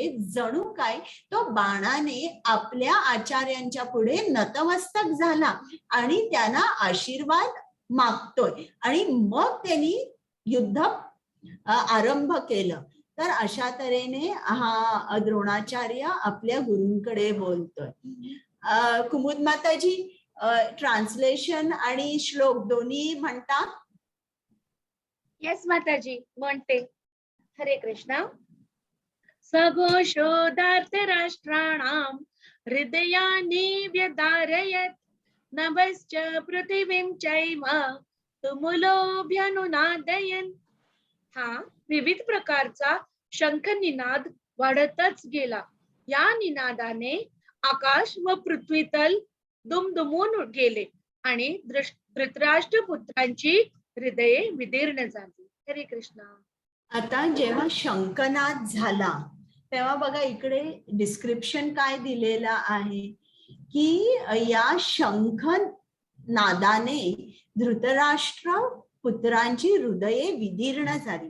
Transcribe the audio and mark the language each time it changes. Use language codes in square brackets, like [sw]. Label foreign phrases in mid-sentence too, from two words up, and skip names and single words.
[mr] जणू काय तो बाणाने आपल्या आचार्यांच्या पुढे नतमस्तक झाला आणि त्यांना आशीर्वाद मागतोय आणि मग त्यांनी युद्ध आरंभ केलं. तर अशा तऱ्हेने हा द्रोणाचार्य आपल्या गुरूंकडे बोलतोय. कुमुद माताजी, ट्रान्सलेशन आणि श्लोक दोन्ही म्हणता? येस माताजी, म्हणते. हरे कृष्णा. [sa] सघोषोदार्थ राष्ट्राणाम हृदयानि व्यधारयत् नभश्च पृथिवीं चैव तुमुलोऽभ्यनुनादयन्. [mr] हा विविध प्रकारचा शंख निनाद वाढतच गेला. या निनादाने आकाश व पृथ्वीतल दुमदुमून गेले आणि धृतराष्ट्र पुत्रांची हृदये विदीर्ण झाली. हरे कृष्णा. आता जेव्हा शंखनाद झाला तेव्हा बघा इकडे डिस्क्रिप्शन काय दिलेलं आहे की या शंख नादाने धृतराष्ट्र पुत्रांची हृदये विदीर्ण झाली.